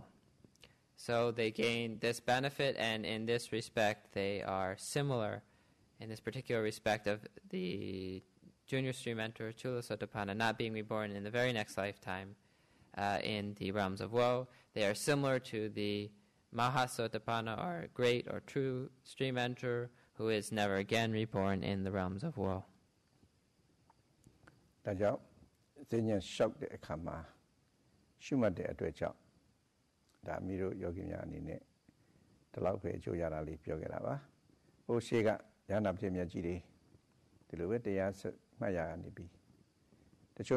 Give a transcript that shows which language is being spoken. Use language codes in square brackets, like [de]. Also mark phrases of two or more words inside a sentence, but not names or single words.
[en] So they gain this benefit, and in this respect they are similar, in this particular respect of the junior stream enterer, chula sotapanna, not being reborn in the very next lifetime in the realms of woe. They are similar to the mahasotapanna, or great or true stream enterer, who is never again reborn in the realms of woe. [my] ဒါကြောင့်ဉာဏ်လျှောက်တဲ့အခါမှာရှုမှတ်တဲ့အတွက်ကြောင့်ဒါမိတို့ယောဂီများအနေနဲ့ဒီလောက်ပဲအကျိုးရတာလေးပြောခဲ့တာပါ။ဟိုရှေ့ကဉာဏ်ဖြစ်မြတ်ကြီးတွေဒီလိုပဲတရားမှတ်ရကနေပြီးတချို့